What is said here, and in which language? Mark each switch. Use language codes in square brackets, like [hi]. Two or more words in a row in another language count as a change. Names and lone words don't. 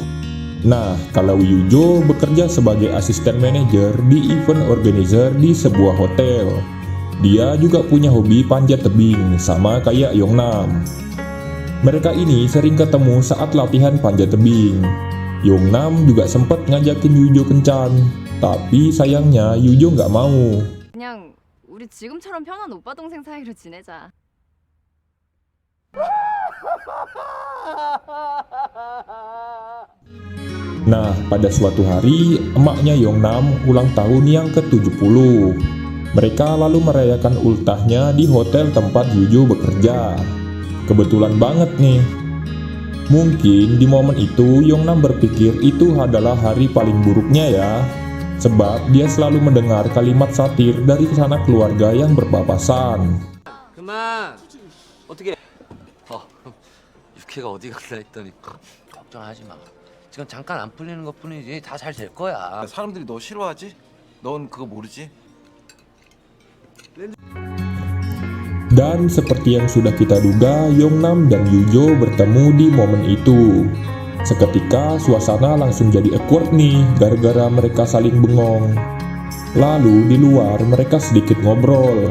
[id] Nah, kalau Yoo bekerja sebagai asisten manajer di [en] event organizer [id] di sebuah hotel. Dia juga punya hobi panjat tebing sama kayak Yong Nam. Mereka ini sering ketemu saat latihan panjat tebing. Yong Nam juga sempat ngajakin Yoo kencan. Tapi sayangnya Yoo nggak mau. [ko] 그냥 우리 지금처럼 편한 오빠 동생 사이로 지내자. [id] Nah, pada suatu hari, emaknya Yong Nam ulang tahun yang ke-70. Mereka lalu merayakan ultahnya di hotel tempat Yoo bekerja. Kebetulan banget nih. Mungkin di momen itu Yong Nam berpikir itu adalah hari paling buruknya ya. Sebab dia selalu mendengar kalimat satir dari sanak keluarga yang berpapasan. [ko] 그만! 어떻게? 육회가 어디 갔나 했더니 걱정하지 마. 지금 잠깐 안 풀리는 것뿐이지 다 잘 될 거야. 사람들이 너 싫어하지? 넌 그거 모르지? [id] Dan seperti yang sudah kita duga, Yong Nam dan Yoo bertemu di momen itu. Seketika suasana langsung jadi awkward nih gara-gara mereka saling bengong. Lalu di luar mereka sedikit ngobrol.